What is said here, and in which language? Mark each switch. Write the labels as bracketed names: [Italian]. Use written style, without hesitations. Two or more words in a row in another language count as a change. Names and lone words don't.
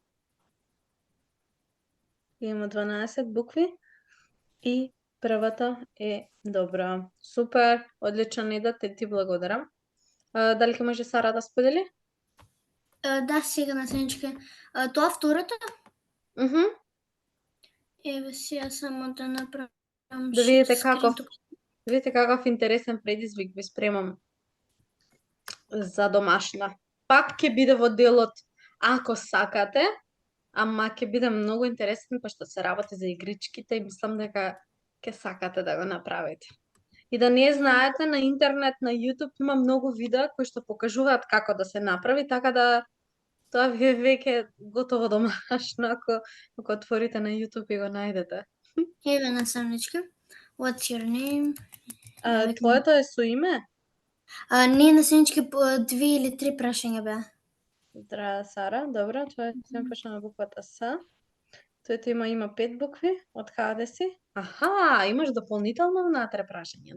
[Macedonian] Има 12 букви и првата е добра. Супер, одлично Неда, ти благодарам. Дали ќе може Сара да сподели? Да, сега на Таничка. Тоа второто? Еве сега само да направам Да видите [English] share screen тук. [Macedonian] Видите каков интересен предизвик ви спремам за домашна. Пак ќе биде во делот ако сакате, ама ќе биде многу интересен, пошто се работи за игричките и мислам дека ќе сакате да го направите. И да не знаете, на интернет, на YouTube има многу видеа кои што покажуваат како да се направи, така да тоа ви е веќе готово домашно ако отворите на YouTube и го најдете. Еве наставничка. [English] What's your name? [Macedonian] Твоето е со име? Не, наставничка, 2 или 3 прашања беа. Здраве, Сара. Добро, тоа ќе почна на буквата С. Тоето има 5 букви. Од каде си? Аха, имаш дополнително внатре прашање.